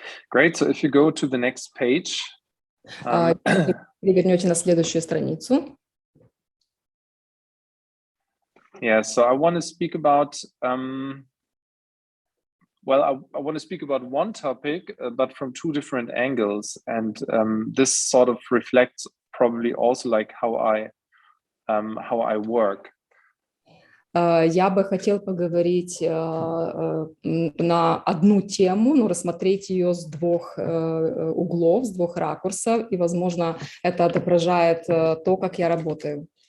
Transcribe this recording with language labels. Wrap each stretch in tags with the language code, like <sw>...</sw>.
<en>Great. So if you go to the next page,</en> <ru>Перевернете на следующую страницу.</ru> <en>Yeah, so I want to speak about, I want to speak about one topic, but from two different angles. And this sort of reflects probably also like how I work.</en> <ru>Я бы хотел поговорить на одну тему, но рассмотреть ее с двух углов, с двух ракурсов, и, возможно, это отображает то, как я работаю.</ru>